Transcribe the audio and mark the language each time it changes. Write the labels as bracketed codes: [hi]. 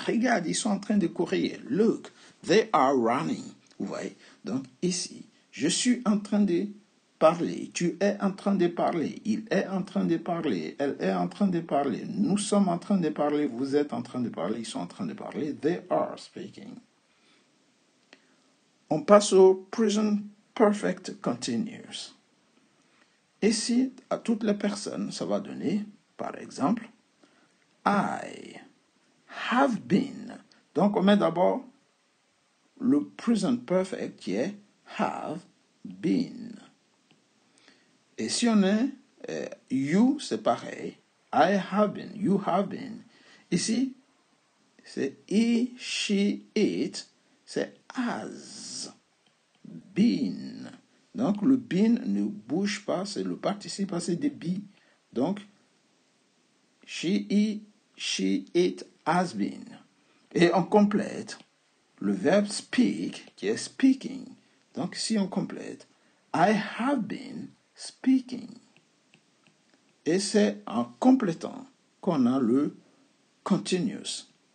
[fr] Regarde, ils sont en train de courir. [en] Look, they are running. [fr] Vous voyez? Donc, ici, je suis en train de parler. Tu es en train de parler. Il est en train de parler. Elle est en train de parler. Nous sommes en train de parler. Vous êtes en train de parler. Ils sont en train de parler. [en] They are speaking. [fr] On passe au present perfect continuous. Ici, à toutes les personnes, ça va donner, par exemple, [en] I have been. [fr] Donc, on met d'abord le present perfect qui est have been. Et si on est you, c'est pareil. [en] I have been, you have been. [fr] Ici, c'est he, she, it, c'est has been. Donc, le been ne bouge pas, c'est le participe passé de be. [en] Donc, she, it has been. [fr] Et on complète le verbe speak, qui est speaking. Donc, si on complète, [en] I have been speaking. [fr] Et c'est en complétant qu'on a le continuous.